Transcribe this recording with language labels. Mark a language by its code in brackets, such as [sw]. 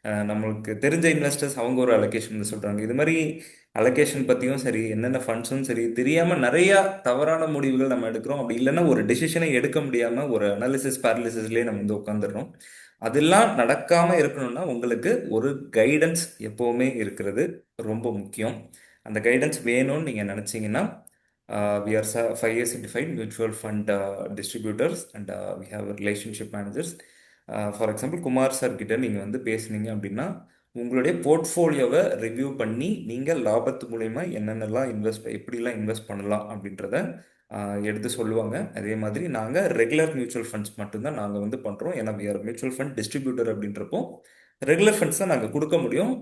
[ta] நம்மளுக்கு தெரிஞ்ச இன்வெஸ்டர்ஸ் அவங்க ஒரு அலோகேஷன் வந்து சொல்கிறாங்க. இது மாதிரி அலோகேஷன் பற்றியும் சரி, என்னென்ன ஃபண்ட்ஸும் சரி தெரியாமல் நிறையா தவறான முடிவுகள் நம்ம எடுக்கிறோம். அப்படி இல்லைன்னா ஒரு டெசிஷனை எடுக்க முடியாமல் ஒரு அனாலிசிஸ் பேரலிசிஸ்லேயே நம்ம வந்து உட்காந்துடுறோம். அதெல்லாம் நடக்காமல் இருக்கணும்னா உங்களுக்கு ஒரு கைடன்ஸ் எப்போவுமே இருக்கிறது ரொம்ப முக்கியம். அந்த கைடன்ஸ் வேணும்னு நீங்கள் நினச்சிங்கன்னா [en] we are 5 year certified mutual fund distributors and we have relationship managers. [ta] For example, Kumar sir கிட்ட நீங்கள் வந்து பேசுனீங்க அப்படின்னா உங்களுடைய போர்ட்ஃபோலியோவை ரிவ்யூ பண்ணி நீங்கள் லாபத்து மூலயமா என்னென்னலாம் எப்படிலாம் இன்வெஸ்ட் பண்ணலாம் அப்படின்றத எடுத்து சொல்லுவாங்க. அதே மாதிரி நாங்கள் ரெகுலர் மியூச்சுவல் ஃபண்ட்ஸ் மட்டும்தான் நாங்கள் வந்து பண்ணுறோம். ஏன்னா [en] we are [ta] mutual fund distributor அப்படின்றப்போ ரெகுலர் ஃபண்ட்ஸ் தான் நாங்கள் கொடுக்க முடியும்.